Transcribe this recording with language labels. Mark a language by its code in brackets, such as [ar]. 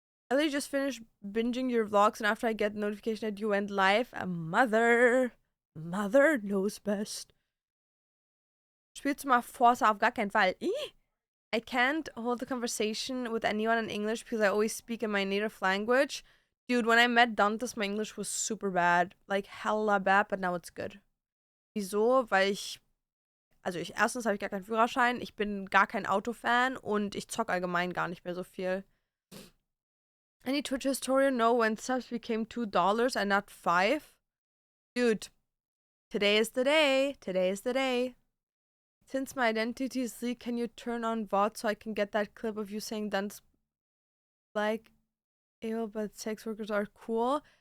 [en] I literally just finished binging your vlogs and after I get the notification that you went live, a mother knows best. [de] Spielst du mal Forza? Auf gar keinen Fall. [en] I can't hold the conversation with anyone in English because I always speak in my native language. Dude, when I met Dantes, my English was super bad. Like, hella bad, but now it's good. [de] Wieso? Weil erstens habe ich gar keinen Führerschein, ich bin gar kein Autofan und ich zock allgemein gar nicht mehr so viel. [en] Any Twitch historian know when subs became $2 and not 5? Dude, today is the day. Today is the day. Since my identity is leaked, can you turn on VOD so I can get that clip of you saying that's like, ew, but sex workers are cool?